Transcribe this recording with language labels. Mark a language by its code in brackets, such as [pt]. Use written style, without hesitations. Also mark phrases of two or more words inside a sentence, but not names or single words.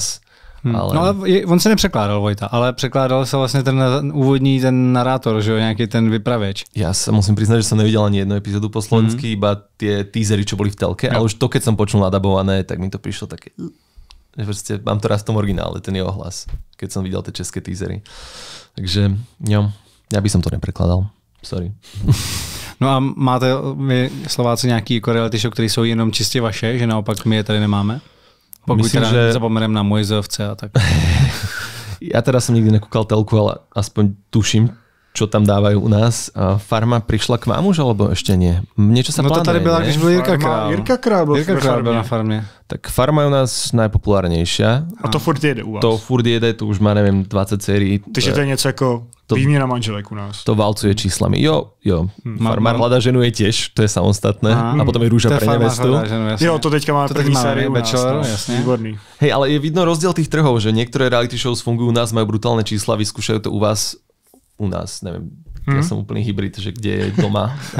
[cs] Ale... No ale on se nepřekládal Vojta, ale překládal se vlastně ten úvodní ten narátor, že jo, nějaký ten vypravěč. [sk] Ja sa musím priznať, že som nevidel ani jednu epizódu po slovensky, iba tie teasery, čo boli v telke, ale už to, keď som počul nadabované, tak mi to prišlo také... Že proste mám to raz v tom originále, ten jeho hlas, keď som videl tie české teasery. Takže, jo, ja by som to neprekladal. Sorry. [cs] No a máte vy Slováci nějaký jako [en] reality show, [cs] které jsou jenom čistě vaše, že naopak my je tady nemáme? Pokud myslím, teda že... zapomeneme na Mojzovce a tak. [sk] Ja teda som nikdy nekúkal telku, ale aspoň tuším, čo tam dávajú u nás. A Farma prišla k vám už, alebo ešte nie? Niečo sa plánuje, [cs] to tady byla, když byl Jirka Král byl na Farmě. [sk] Tak Farma je u nás najpopulárnejšia. [cs] A to furt jede u vás? To furt jede, to už má, neviem, 20 sérií. Takže to je něco jako výměna manželek u nás. [sk] To valcuje číslami. Jo. Farmár hľadá ženu je tiež, to je samostatné. A potom je Rúža pre nevestu. [cs] Jo, to teďka máme první sérii u nás. Výborný. [sk] Hej, ale je vidno rozdiel tých trhov, že niektoré [en] reality shows [sk] fungujú u nás, majú brutálne čísla, vyskúšajú to u vás, neviem, ja som úplný hybrid, že kde je doma.